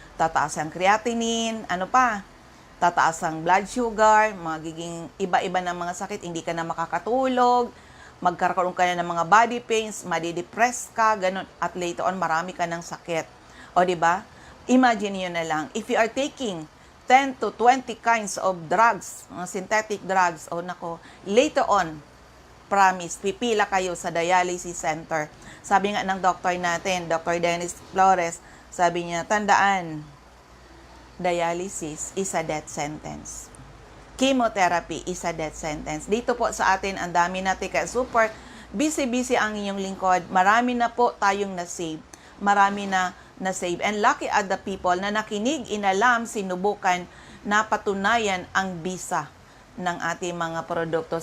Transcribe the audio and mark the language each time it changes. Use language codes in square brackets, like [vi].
[tl] Tataas ang creatinine, tataas ang blood sugar, magiging iba-iba ng mga sakit, hindi ka na makakatulog, magkakaroon ka na ng mga body pains, madidepress ka, ganun, at [en] later on, [tl] marami ka ng sakit. O, di ba? Imagine yun na lang. [en] If you are taking 10 to 20 kinds of drugs, synthetic drugs, later on, promise, [tl] pipila kayo sa dialysis center. Sabi nga ng doctor natin, Dr. [en] Dennis Flores, [tl] sabi niya, tandaan, [en] dialysis is a death sentence. Chemotherapy is a death sentence. [tl] Dito po sa atin, ang dami natin, kaya super busy ang inyong lingkod. Marami na po tayong na-save. Marami na na-save. [en] And lucky are the people [tl] na nakinig, inalam, sinubukan, napatunayan ang bisa ng ating mga produkto.